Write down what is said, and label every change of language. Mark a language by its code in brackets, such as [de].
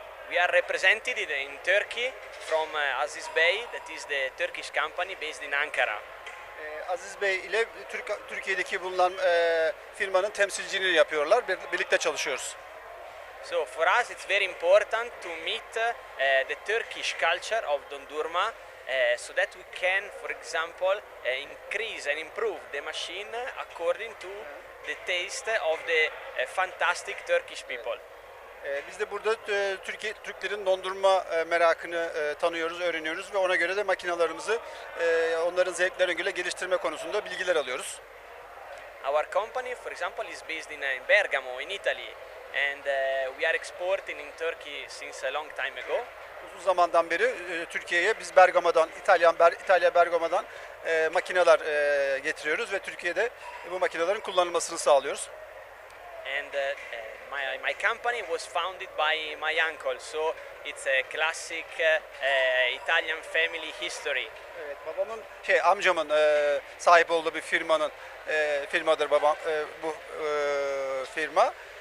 [en] We are represented in Turkey from Aziz Bey, that is the Turkish company based in Ankara. [tr] Aziz Bey ile Türkiye'deki bulunan firmanın temsilciliğini yapıyorlar. Birlikte çalışıyoruz. [en] So for us it's very important to meet the Turkish culture of Dondurma so that we can, for example, increase and improve the machine according to the taste of the fantastic Turkish people. [tr] Biz de burada Türklerin dondurma merakını tanıyoruz, öğreniyoruz ve ona göre de makinalarımızı onların zevklerine göre geliştirme konusunda bilgiler alıyoruz. [en] Our company, for example, is based in Bergamo, in Italy, and we are exporting in Turkey since a long time ago. [tr] Uzun zamandan beri Türkiye'ye biz Bergama'dan, İtalya Bergama'dan makineler getiriyoruz ve Türkiye'de bu makinelerin kullanılmasını sağlıyoruz. [en] And my company was founded by my uncle, so it's a classic Italian family history. [tr] Evet, babamın amcamın sahip olduğu bir firmadır bu firma.